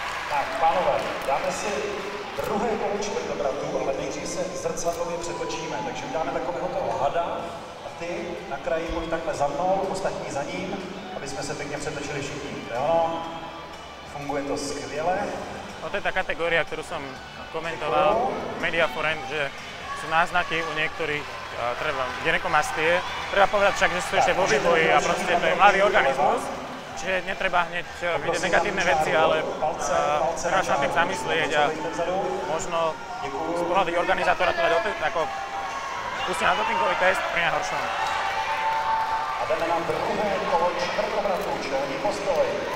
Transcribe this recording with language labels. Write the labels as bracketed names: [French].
[Czech] Tak, pánové, dáme si druhé kolo čtvrtobratu, ale nejdřív se zrcadlově přetočíme, takže uděláme takového toho hada a ty na kraji pojď takhle za mnou, ostatní za ním, aby jsme se pěkně přetočili všichni. Jo? Funguje to skvěle. [Slovak] No to je tá kategória, ktorú som komentoval v Mediaforem, že sú náznaky u niektorých gynekomastie. Treba povedať však, že sú ešte vo vývoji a proste to je mladý organizmus. Čiže netreba hneď vidieť negatívne veci, ale treba sa na tým zamyslieť a možno z pohľadu organizátora to dať ako pustiť na dopingový test pri najhoršom. [Czech] A jdeme na druhé kolo čtvrtobratu, čelní postoj.